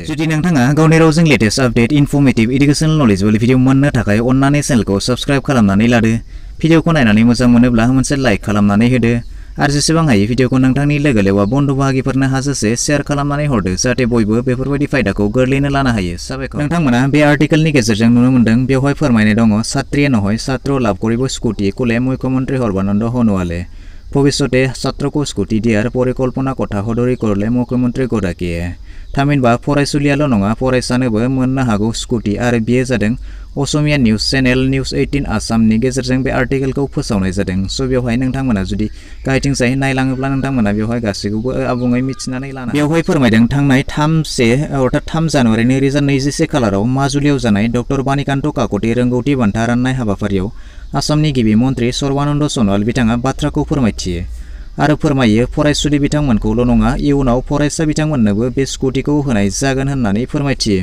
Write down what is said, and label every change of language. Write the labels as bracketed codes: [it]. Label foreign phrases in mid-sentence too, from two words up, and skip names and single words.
[brx] जुदि नोंथाङा गावनि रावजों [en] latest update informative educational knowledgeable video [brx] मोननो थाखाय अन्नानै चेनेलखौ साबस्क्राइब खालामनानै लादो। भिडिअखौ नायनानै मोजां मोनोब्ला मोनसे लाइक खालामनानै होदो आरो जेसेबां हायो भिडिअखौ नोंथांनि लोगो लेवा बन्धु बाहागिफोरनो हाजासे शेयार खालामनानै हरदो जाहाथे बयबो बेफोरबायदि फायदाखौ गोरलैनो लानो हायो। साबायखर। नोंथांमोना बे आर्टिकेलनि गेजेरजों नुनो मोनदों बेवहाय फोरमायनाय दङ [as] ছাত্রীয়ে নহয় ছাত্র লাভ কৰিব স্কুটি কোলে মুখ্যমন্ত্রী সৰ্বানন্দ সোণোৱালে ভৱিষ্যতে ছাত্ৰকো স্কুটি দিয়াৰ পৰিকল্পনা কথা সদৰি কৰিলে মুখ্যমন্ত্ৰীগৰাকীয়ে। [brx] थामहिनबा फरायसुलियाल' नङा फरायसानोबो मोननो हागौ स्कुटि आरो बेयो जादों असमिया [en] news channel [brx] निउज 18 आसामनि गेजेरजों बे आर्टिकेलखौ फोसावनाय जादों। बेवहाय नोंथांमोना जुदि गाहायथिंजाय नायलाङोब्ला नोंथांमोना बेवहाय गासैखौबो आबुङै मिथिनानै लानो बेवहाय फोरमायदों थांनाय 3 जानुवारि 2024 खालाराव माजुलियाव जानाय डक्टर बानिकान्त काकति रोंगौथि बान्था राननाय हाबाफारियाव आसामनि गिबि मन्त्रि सर्बानन्द सोनोवाल बिथाङा बाथ्राखौ फोरमायथियो आरो फोरमायो फरायसुलि बिथांमोनखौल' नङा इयुनाव फरायसा बिथांमोननोबो बे स्कुटिखौ होनाय जागोन होननानै फोरमायथियो।